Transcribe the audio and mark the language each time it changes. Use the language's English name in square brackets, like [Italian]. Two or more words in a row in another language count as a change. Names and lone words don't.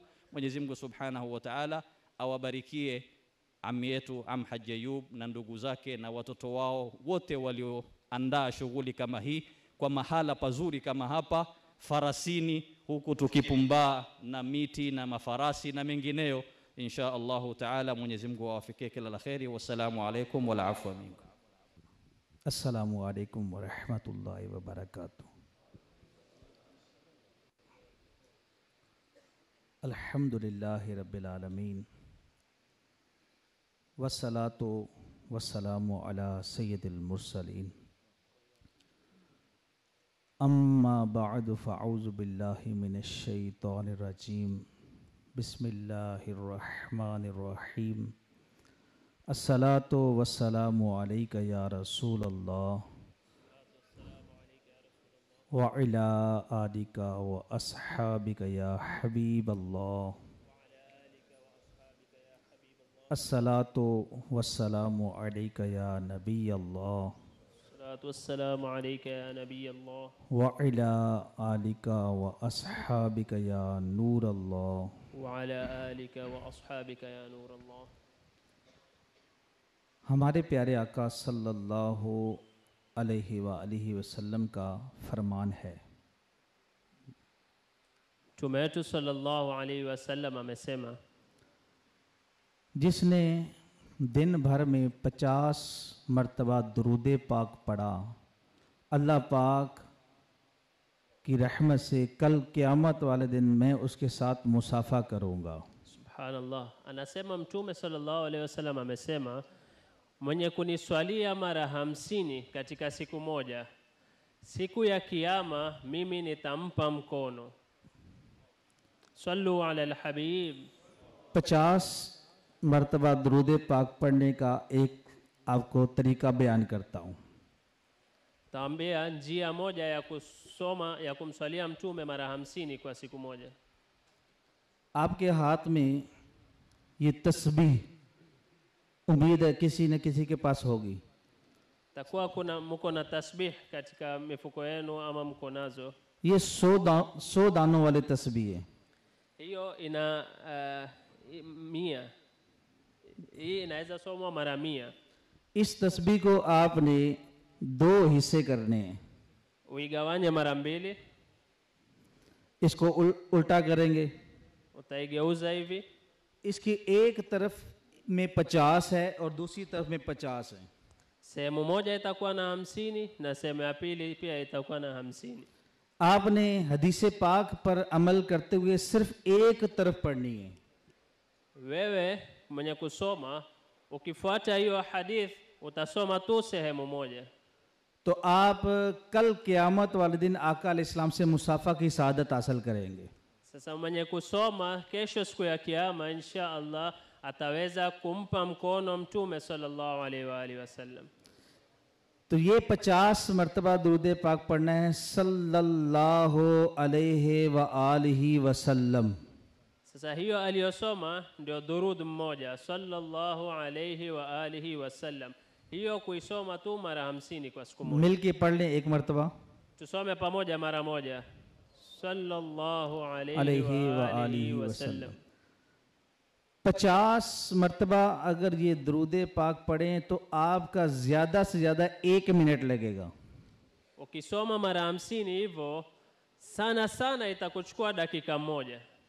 [Swahili] Mwenyezi Mungu [Arabic] سبحانه وتعالى [Swahili] awabarikie ammi yetu Haji Ayub na ndugu zake na watoto wao wote walioandaa shughuli kama hii kwa mahala pazuri kama hapa Farasini, huku tukipumbaa na miti na mafarasi na mengineyo. [Arabic] إن شاء الله تعالى [Swahili] Mwenyezi Mungu awafikie kila la kheri. [Arabic] والسلام عليكم والعفو منكم. السلام عليكم ورحمة الله وبركاته. الحمد لله رب العالمين. والصلاة والسلام على سيد المرسلين. أما بعد فأعوذ بالله من الشيطان الرجيم. Bismillahirrahmanirrahim. الصلاة والسلام عليك يا رسول الله وعلى آلك وأصحابك يا حبيب الله. الصلاة والسلام عليك يا نبي الله. الصلاة والسلام عليك يا نبي الله. وعلى آلك وأصحابك يا نور الله. وعلى آلك وأصحابك يا نور الله. [Urdu] ہمارے پیارے آقا [Arabic] صلى الله عليه وسلم [Urdu] کا فرمان ہے, [Swahili] Mtume wetu [Arabic] صلى الله عليه وسلم [Swahili] amesema, [Urdu] جس نے دن بھر میں 50 مرتبہ درود پاک پڑھا، اللہ پاک کی رحمت سے کل قیامت والے دن میں اس کے ساتھ مصافحہ کروں گا. [Arabic] Subhanallah. [Swahili] Anasema Mtume [Arabic] صلى الله عليه وسلم [Swahili] amesema, mwenye kuniswalia mara 50 katika siku moja, siku ya kiyama mimi nitampa mkono. [Arabic] صلوا على الحبيب. [Urdu] 50 مرتبہ درود پاک پڑھنے کا ایک آپ کو طریقہ بیان کرتا ہوں. [Swahili] Taambia njia moja ya kusoma ya kumswalia mtume mara 50 kwa siku moja. [Urdu] آپ کے ہاتھ میں یہ تسبیح امید ہے کسی نہ کسی کے پاس ہوگی. [Swahili] Takuwa kuna mko na tasbih katika mifuko yenu ama mko nazo. [Urdu] یہ 100 دانوں والے تسبیح ہے. [Swahili] Hiyo ina 100. Hii inaweza somwa mara 100. [Urdu] اس تسبیح کو آپ نے 2 حصے کرنے ہیں. [Swahili] Uigawanye mara 2. [Urdu] اس کو الٹا کریں گے. [Swahili] Utaigeuza hivi. [Urdu] اس کی ایک طرف میں 50 ہے اور دوسری طرف میں 50 ہے. [Swahili] Sehemu moja itakuwa na 50 na sehemu ya pili pia itakuwa na 50. [Urdu] آپ نے حدیث پاک پر عمل کرتے ہوئے صرف ایک طرف پڑھنی ہے. [Swahili] Wewe mwenye kusoma ukifuata hiyo hadith utasoma tu sehemu moja. [Urdu] تو آپ کل قیامت والے دن آقا علیہ السلام سے مصافحہ کی سعادت حاصل کریں گے. [Swahili] Sasa mwenye kusoma kesho siku ya kiyama [Arabic] إن شاء الله [Swahili] ataweza kumpa mkono mtume [Arabic] صلى الله عليه وآله وسلم. [Urdu] تو یہ 50 مرتبہ درود پاک پڑھنا ہے [Arabic] صلى الله عليه وآله وسلم. [Swahili] Sasa hiyo aliyosoma ndio durud mmoja [Arabic] صلى الله عليه وآله وسلم. [Swahili] Hiyo kuisoma tu mara 50 kwa siku moja. [Urdu] مل کے پڑھ لیں ایک مرتبہ. [Swahili] Tusome pamoja mara moja. [Arabic] Sallallahu अलैहि alaihi व wa आलिहि alihi वसल्लम। wasallam. [Urdu] 50 مرتبہ اگر یہ درود پاک پڑھیں تو آپ کا زیادہ سے زیادہ 1 منٹ لگے گا. [Swahili] Ukisoma mara 50 hivyo sana sana itakuchukua dakika moja.